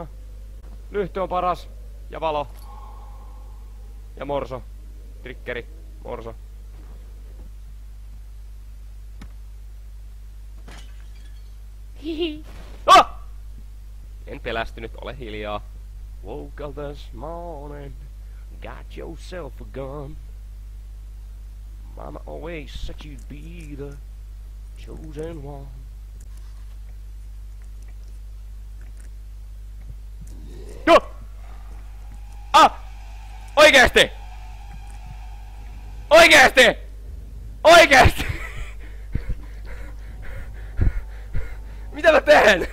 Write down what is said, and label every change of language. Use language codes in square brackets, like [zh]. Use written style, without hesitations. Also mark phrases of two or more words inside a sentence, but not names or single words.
[fi] Lyhty on paras. Ja valo. Ja morso. Triggeri. Morso. Hihi. Oh! En pelästynyt, ole hiljaa. [en] Woke up this morning. Got yourself a gun. Mama always said you'd be the chosen one. No! [fi] Oikeesti! Oikeesti! Oikeesti! Mitä mä teen?